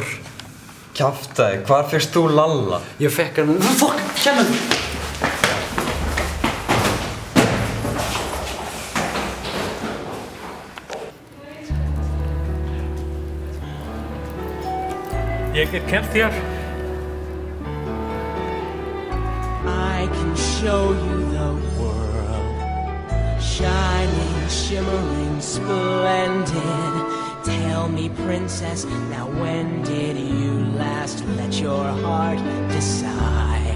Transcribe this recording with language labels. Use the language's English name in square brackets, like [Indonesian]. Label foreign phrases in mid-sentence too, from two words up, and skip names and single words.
[Icelandic] Kjaftaði, hvar fékkst þú Lalla? Ég fekk hann... Fokk, hérna! Ég get kennt þér. [English] I can show you the world, shining, shimmering, splendid. Tell me, princess, now when did you last let your heart decide?